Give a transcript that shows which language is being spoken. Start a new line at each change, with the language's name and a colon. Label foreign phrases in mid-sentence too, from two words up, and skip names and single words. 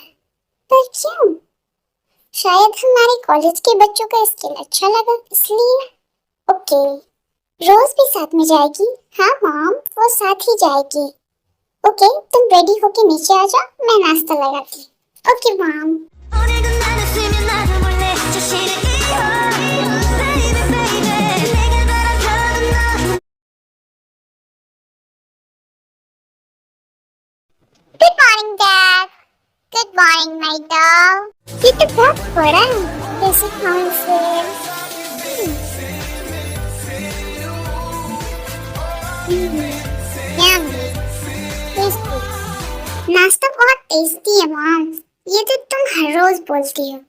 Hindi: पर क्यों? शायद हमारे कॉलेज के बच्चों का स्किल अच्छा लगा इसलिए। ओके, रोज भी साथ में जाएगी? हाँ मॉम, वो साथ ही जाएगी। ओके, तुम रेडी होके नीचे आ जाओ, मैं नाश्ता लगाती हूँ।
English: okay mom.
Korean: 오늘도 나는 쓰면 나를 몰래 자신을 잃어
English: Baby baby
Korean: 내가 바라보는 너
English: good morning dad. good morning my dog.
Hindi: ये तो बहुत बड़ा है, जैसे कौन से?
English: Yummy, tasty।
Hindi: नाश्ता बहुत टेस्टी है मॉम। ये तो तुम हर रोज बोलती हो।